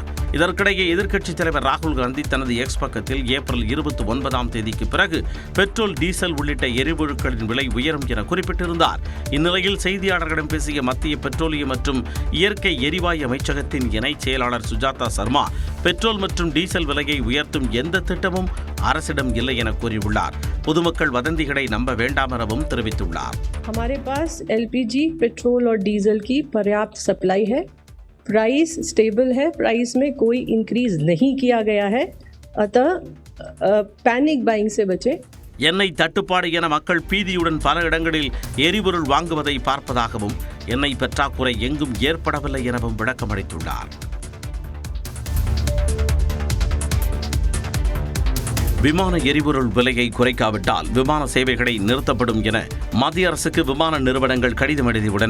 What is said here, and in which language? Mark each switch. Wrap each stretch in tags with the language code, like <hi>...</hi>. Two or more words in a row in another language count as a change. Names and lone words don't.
<ta>இதற்கிடையே எதிர்க்கட்சித் தலைவர் ராகுல் காந்தி தனது எக்ஸ் பக்கத்தில் ஏப்ரல் 29ஆம் தேதிக்கு பிறகு</ta> <en>petrol diesel</en> <ta>உள்ளிட்ட எரிபொருட்களின் விலை உயரும் என குறிப்பிட்டிருந்தார். இந்நிலையில் செய்தியாளர்களிடம் பேசிய மத்திய பெட்ரோலியம் மற்றும் இயற்கை எரிவாயு அமைச்சகத்தின் இணைச் செயலாளர் சுஜாதா சர்மா பெட்ரோல் மற்றும் டீசல் விலையை உயர்த்தும் எந்த திட்டமும் அரசிடம் இல்லை என கூறியுள்ளார். பொதுமக்கள் வதந்திகளை நம்ப வேண்டாம் எனவும் தெரிவித்துள்ளார்.</ta> <hi>हमारे पास LPG पेट्रोल और डीजल की पर्याप्त सप्लाई है.</hi> <en>price stable</en> <hi>है. प्राइस में कोई इंक्रीज नहीं किया गया है. अतः</hi> <en>panic buying</en> <hi>से बचें.</hi> <ta>எண்ணெய் தட்டுப்பாடு என மக்கள் பீதியுடன் பல இடங்களில் எரிபொருள் வாங்குவதை பார்ப்பதாகவும் எண்ணெய் பற்றாக்குறை எங்கும் ஏற்படவில்லை எனவும் விளக்கமளித்துள்ளார். விமான எரிபொருள் விலையை குறைக்காவிட்டால் விமான சேவைகளை நிறுத்தப்படும் என மத்திய அரசுக்கு விமான நிறுவனங்கள் கடிதம் எழுதியுள்ளன.</ta>